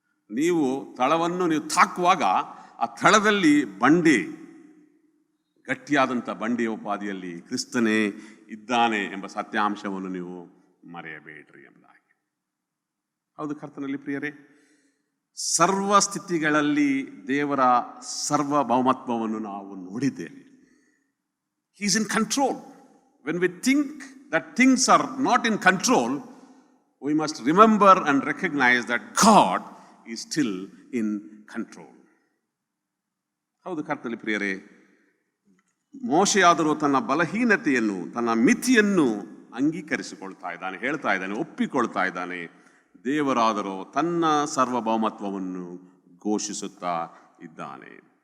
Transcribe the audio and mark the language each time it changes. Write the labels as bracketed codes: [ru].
[kn] ನೀವು ತಳವನ್ನು ತಾಕುವಾಗ ಆ ತಳದಲ್ಲಿ ಬಂಡಿ, ಗಟ್ಟಿಯಾದಂಥ ಬಂಡಿಯ ಉಪಾದಿಯಲ್ಲಿ ಕ್ರಿಸ್ತನೇ ಇದ್ದಾನೆ ಎಂಬ ಸತ್ಯಾಂಶವನ್ನು ನೀವು ಮರೆಯಬೇಡ್ರಿ ಎಂಬುದಾಗಿ. ಹೌದು ಕರ್ತನಲ್ಲಿ ಪ್ರಿಯರೇ, ಸರ್ವ ಸ್ಥಿತಿಗಳಲ್ಲಿ ದೇವರ ಸಾರ್ವಭೌಮತ್ವವನ್ನು ನಾವು ನೋಡಿದ್ದೇವೆ. [en] He is in control. When we think that things are not in control, we must remember and recognize that God is still in control. [kn] ಹೌದು ಕರ್ತನಲ್ಲಿ ಪ್ರಿಯರೇ, ಮೋಶೆಯಾದರೂ ತನ್ನ ಬಲಹೀನತೆಯನ್ನು, ತನ್ನ ಮಿತಿಯನ್ನು ಅಂಗೀಕರಿಸಿಕೊಳ್ತಾ ಇದ್ದಾನೆ, ಹೇಳ್ತಾ ಇದ್ದಾನೆ, ಒಪ್ಪಿಕೊಳ್ತಾ ಇದ್ದಾನೆ. ದೇವರಾದರೂ ತನ್ನ ಸಾರ್ವಭೌಮತ್ವವನ್ನು ಘೋಷಿಸುತ್ತಾ ಇದ್ದಾನೆ.